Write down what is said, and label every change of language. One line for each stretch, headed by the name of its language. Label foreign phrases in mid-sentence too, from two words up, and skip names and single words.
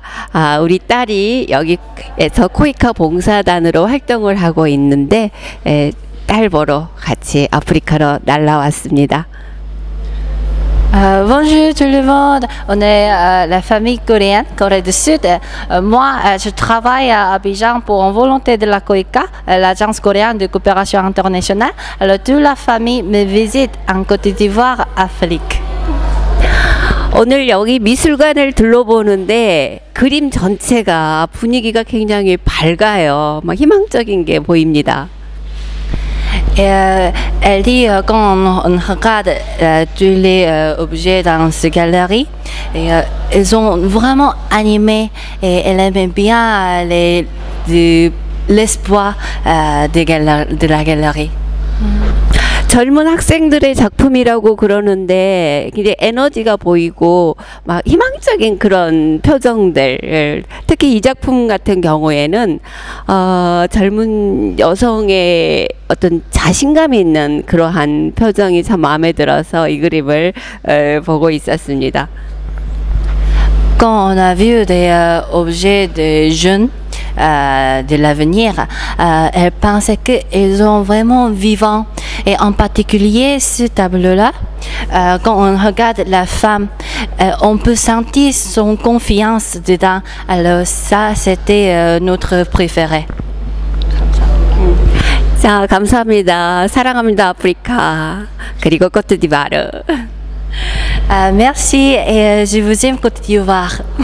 Korean: 우리 딸이 여기에서 코이카 봉사단으로 활동을 하고 있는데 딸 보러 같이 아프리카로 날라왔습니다.
French: Bonjour tout le monde, on est la famille coréenne, Corée du Sud. Moi, je travaille à Abidjan pour une volonté de la COICA, l'Agence coréenne de coopération internationale. Alors toute la famille me visite en Côte d'Ivoire, Afrique.
Korean: 오늘 여기 미술관을 둘러보는데 그림 전체가 분위기가 굉장히 밝아요. 막 희망적인 게 보입니다.
French: Elle dit quand on regarde tous les objets dans cette galerie, ils sont vraiment animés et elle aime bien l'espoir de la galerie.
Korean: 젊은 학생들의 작품이라고 그러는데 굉장히 에너지가 보이고 막 희망적인 그런 표정들, 특히 이 작품 같은 경우에는 젊은 여성의 어떤 자신감이 있는 그러한 표정이 참 마음에 들어서 이 그림을 보고 있었습니다.
French: Quand on a vu des objets de jeunes de l'avenir, elle pensait qu'ils sont vraiment vivants. Et en particulier ce tableau-là, quand on regarde la femme, on peut sentir son confiance dedans. Alors ça, c'était notre préféré.
Korean: 자, 감사합니다. 사랑합니다, 아프리카. 그리고 코트디부아르.
French: Merci et je vous aime Côte d'Ivoire.